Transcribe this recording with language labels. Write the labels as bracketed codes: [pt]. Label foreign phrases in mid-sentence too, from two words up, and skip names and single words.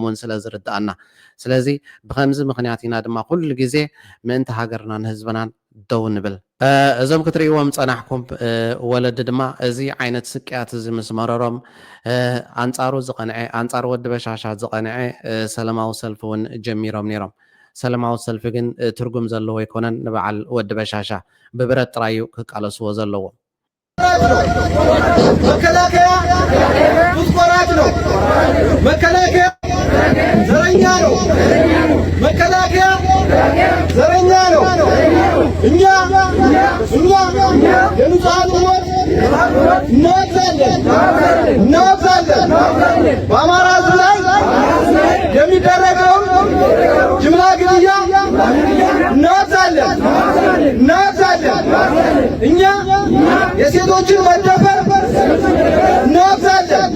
[ti] እውን ስለ ዝርዳእና ስለዚ ብከምዚ ምክንያት ኢና ድማ ኩሉ ግዜ ምእንቲ ሃገርናን ህዝብናን ደው ንብል እዞም ክትሪእዎም ፀናሕኩም ወለዲ ድማ እዚ ዓይነት ስቅያት እዚ ምስ መረሮም ኣንጻሩ ዝቐንዐ ኣንጻር ወዲ በሻሻ ዝቐንዐ ሰላማዊ ሰልፊ እውን ጀሚሮም ነይሮም ሰላማዊ ሰልፊ ግን ትርጉም ዘለዎ ይኮነን ንበዓል ወዲ በሻሻ ብብረት ጥራዩ ክቃለስዎ ዘለዎ [am] መከላከያ ሙስቆራት ነው መከላከያ ዘረኛ ነው መከላከያ ዘረኛ ነው እኛ የንጹሃን ሞት እናወግዛለን በአማራ ሕዝብ ላይ የሚደረገውን ጅምላ ግድያ እናወግዛለን እኛ የሴቶችን መደፈር እናወግዛለን